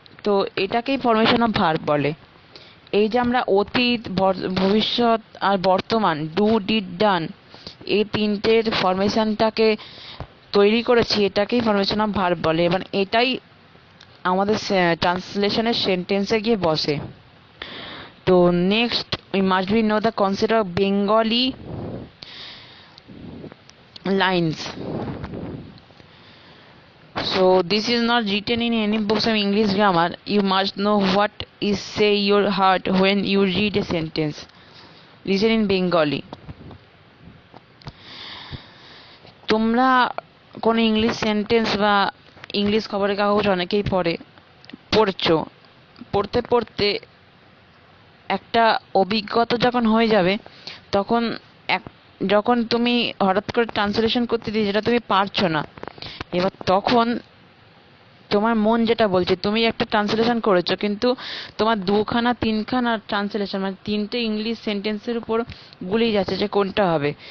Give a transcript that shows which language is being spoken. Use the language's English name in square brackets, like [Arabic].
[Bangla] তো এটাকেই formation of verb বলে। এই যে আমরা অতীত, ভবিষ্যৎ আর বর্তমান, ডু, ডিড, ডান, এই তিনটের ফরমেশনটাকে তৈরি করেছি, এটাকেই ফরমেশন অফ ভার্ব বলে। এবার এটাই আমাদের ট্রান্সলেশনের সেন্টেন্সে গিয়ে বসে। [English] তো next we must be know the concept of Bengali lines. So this is not written in any books of English grammar. You must know what is say your heart when you read a sentence. Listen in Bengali. [Bangla] তোমরা কোনো English sentence বা English খবরের কাগজ অনেকেই পড়ছো, পড়তে পড়তে একটা অভিজ্ঞতা যখন হয়ে যাবে, তখন যখন তুমি হঠাৎ করে ট্রান্সলেশন করতে দিই যেটা তুমি পারছো না, এবার তখন তোমার মন যেটা বলছে, তুমি একটা ট্রান্সলেশন করেছো কিন্তু তোমার দুখানা তিনখানা ট্রান্সলেশন মানে তিনটে ইংলিশ সেন্টেন্সের উপর গুলিয়ে যাচ্ছে যে কোনটা হবে।